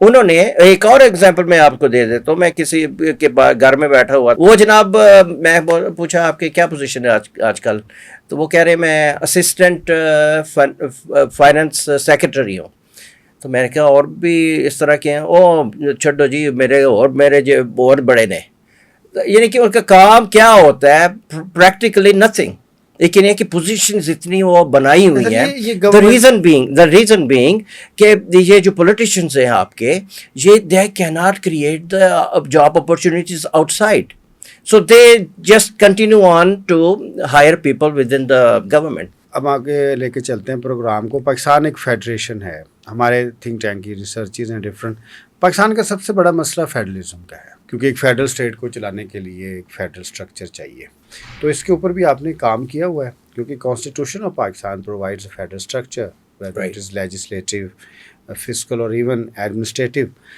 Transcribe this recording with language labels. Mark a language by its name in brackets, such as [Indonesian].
[Urdu] انہوں نے ایک اور ایگزامپل میں آپ کو دے دیتا ہوں. میں کسی کے گھر میں بیٹھا ہوا، وہ جناب میں پوچھا آپ کے کیا پوزیشن ہے آج کل، تو وہ کہہ رہے میں اسسٹنٹ فائنانس سیکرٹری ہوں. تو میں نے کہا اور بھی اس طرح کے ہیں؟ او چھڈو جی، میرے جو اور بڑے نے. یعنی کہ ان کا کام کیا ہوتا ہے؟ [English] Practically nothing. [Urdu] لیکن یہ کہ پوزیشنز اتنی وہ بنائی ہوئی ہیں. یہ [English] the reason being [Urdu] کہ یہ جو پولیٹیشنز ہیں آپ کے, یہ [English] they cannot create the job opportunities outside. So they just continue on to hire people within the government. [Urdu] اب آگے لے کے چلتے ہیں پروگرام کو. پاکستان ایک فیڈریشن ہے, ہمارے تھنک ٹینک کی ریسرچز ہیں ڈفرینٹ. پاکستان کا سب سے بڑا مسئلہ فیڈرلزم کا ہے, کیونکہ ایک فیڈرل اسٹیٹ کو چلانے کے لیے ایک فیڈرل اسٹرکچر چاہیے. تو اس کے اوپر بھی آپ نے کام کیا ہوا ہے, کیونکہ constitution of Pakistan [English] Provides a federal structure whether it is legislative, fiscal or even administrative.